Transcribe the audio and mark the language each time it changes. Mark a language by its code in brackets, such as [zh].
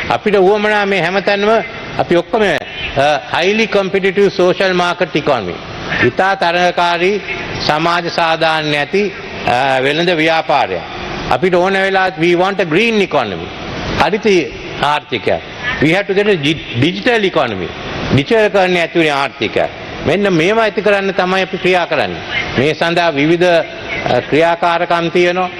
[si] අපිට උවමනා මේ හැමතැනම අපි ඔක්කොම [en] highly competitive social market economy. [si] ඉතා තරඟකාරී සමාජ සාධාරණ නැති වෙළඳ ව්‍යාපාරයක්. අපිට ඕන වෙලාවත් [en] we want a green economy. [si] Haritha ආර්ථිකයක්. [en] We have to get a digital economy. [si] ඩිජිටල්කරණය ඇතුළේ ආර්ථිකයක්. මෙන්න මේවා ඇති කරන්න තමයි අපි ක්‍රියා කරන්නේ. මේ සඳහා විවිධ ක්‍රියාකාරකම් තියෙනවා.